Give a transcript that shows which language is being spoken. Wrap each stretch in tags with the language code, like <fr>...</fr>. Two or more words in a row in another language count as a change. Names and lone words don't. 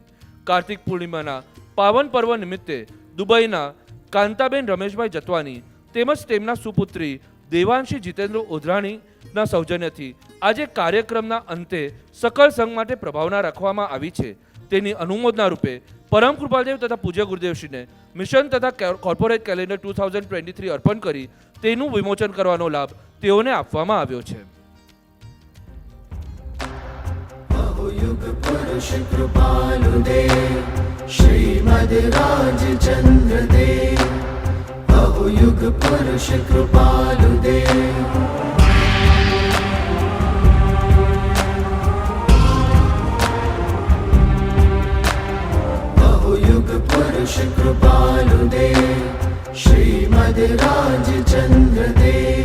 <gu>કાર્તિક પૂર્ણિમાના પાવન પર્વ નિમિત્તે દુબઈના કાંતાબેન રમેશભાઈ જતવાની તેમજ તેમના સુપુત્રી દેવાંશી જીતેન્દ્ર ઓધરાણીના સૌજન્યથી આજે કાર્યક્રમના અંતે સકલ સંઘ માટે પ્રભાવના રાખવામાં આવી છે. તેની અનુમોદના રૂપે પરમ કૃપાલદેવ તથા પૂજ્ય ગુરુદેવશ્રીને મિશન તથા કોર્પોરેટ કેલેન્ડર 2023 અર્પણ કરી તેનું વિમોચન કરવાનો લાભ તેઓને આપવામાં આવ્યો છે. યુગ પુરુષ કૃપાલુ દેવ શ્રીમદ રાજચંદ્ર દેવ. બહુ યુગ પુરુષ કૃપાલુ દેવ. બહુ યુગ પુરુષ કૃપાલુ દેવ શ્રીમદ રાજચંદ્ર દેવ.</gu>